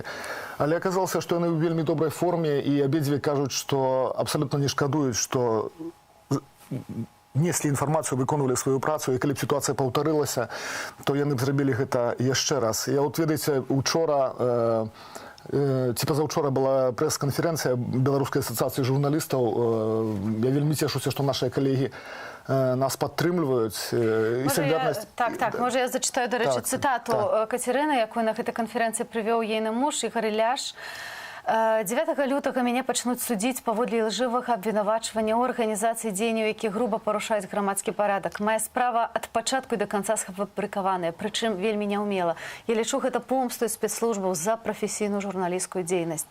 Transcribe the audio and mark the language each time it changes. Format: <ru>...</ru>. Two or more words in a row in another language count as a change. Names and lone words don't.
<be>Але аказалася, што яны ў вельмі добрай форме, і абедзве кажуць, што абсалютна не шкадуюць, што неслі інфармацыю, выконвалі сваю працу, і калі б сітуацыя паўтарылася, то яны б зрабілі гэта яшчэ раз. Я от, ведаеце, учора, ці пазаўчора была прэс-канферэнцыя Беларускай асацыяцыі журналістаў. Я вельмі цешуся, што нашыя калегі нас падтрымліваюць.</be> <uk>Так, можа я зачитаю, до речі, цитату Катерины,</uk> <be>якую на гэтай канферэнцыі прывёў ейны муж Ігор Іляш. 9 лютага мяне пачнуць судзіць паводле ілжывага абвінавачвання ў арганізацыі дзеянняў, які груба парушаюць грамадскі парадак. Мая справа ад пачатку і да канца сфабрыкаваная, прычым вельмі няўмела. Я лічу гэта помсту спецслужбаў за прафесійную журналісцкую дзейнасць.</be>